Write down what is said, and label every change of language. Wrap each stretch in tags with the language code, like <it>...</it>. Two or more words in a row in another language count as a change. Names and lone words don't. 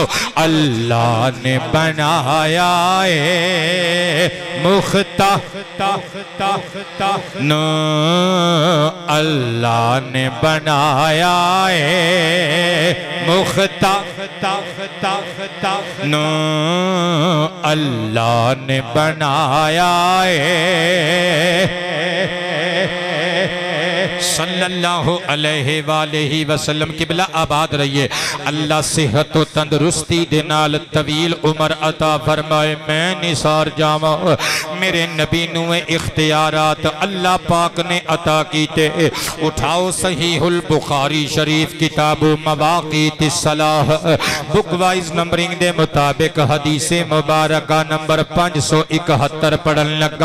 <pa>ਅੱਲਾਹ ਨੇ ਬਣਾਇਆ ਮੁਖ਼ਤਾ ਨੋ, ਅੱਲਾਹ ਨੇ ਬਣਾਇਆ ਮੁਖ਼ਤਾ ਨੋ, ਅੱਲਾਹ ਨੇ ਬਣਾਇਆ मुख्ता नो, अल्लाह ने बनाया</pa> <ar>صلى الله عليه وسلم.</ar> <pa>ਕਿਬਲਾ ਆਬਾਦ ਰਹੀਏ, ਅੱਲਾਹ ਸਿਹਤ ਤੇ ਤੰਦਰੁਸਤੀ ਦੇ ਨਾਲ ਤਵੀਲ ਉਮਰ ਅਤਾ ਫ਼ਰਮਾਏ। ਮੈਂ ਨਿਸਾਰ ਜਾਵਾਂ ਮੇਰੇ ਨਬੀ ਨੂੰ ਇਖ਼ਤਿਆਰਾਤ ਅੱਲਾਹ ਪਾਕ ਨੇ ਅਤਾ ਕੀਤੇ। ਉਠਾਓ ਸਹੀਹੁਲ ਬੁਖ਼ਾਰੀ ਸ਼ਰੀਫ਼ ਕਿਤਾਬੁ ਮਵਾਕੀਤਿਸ ਸਲਾਹ,</pa> <en>book wise numbering</en> <pa>ਦੇ ਮੁਤਾਬਿਕ ਹਦੀਸੇ ਮੁਬਾਰਕਾ ਨੰਬਰ 571 ਪੜ੍ਹਨ ਲੱਗਾ।</pa>